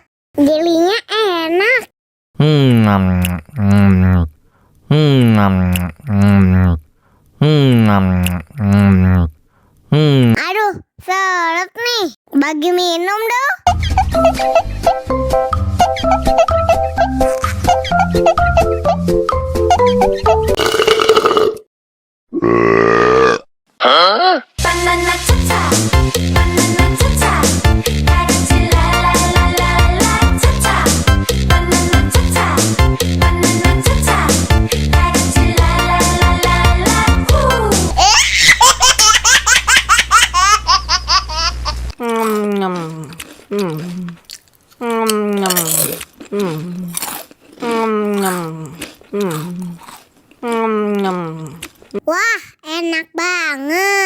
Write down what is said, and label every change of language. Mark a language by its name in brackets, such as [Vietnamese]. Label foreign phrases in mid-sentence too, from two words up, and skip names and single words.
[Indonesian] Jelinya enak. Aduh, seret nih. Bagi minum dong. Banana tata, banana tata, karaci la la la la la tata. Banana tata, banana tata, karaci la la la la la. Wah, enak banget.